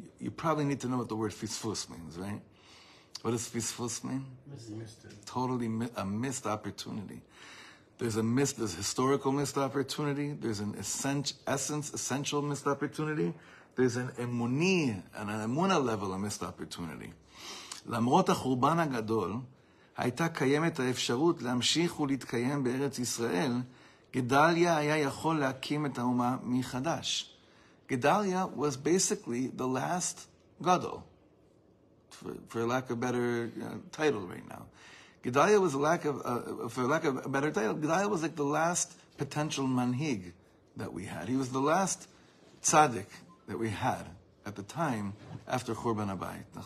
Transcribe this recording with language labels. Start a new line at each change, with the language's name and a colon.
English: You probably need to know what the word fisfus means, right? What does fisfus mean? Totally a missed opportunity. There's historical missed opportunity. There's an essential missed opportunity. There's an emuni, and an emuna level, a missed opportunity.
Hebrew: למרות החורבן הגדול, הייתה קיימת האפשרות להמשיך ולהתקיים בארץ ישראל, גדליה היה יכול להקים את האומה מחדש.
English: Gedalya was basically the last gadol. for lack of a better title right now. Gedalya was for lack of a better title, Gedalya was like the last potential manhig that we had. He was the last tzaddik that we had at the time after Churban Abayit.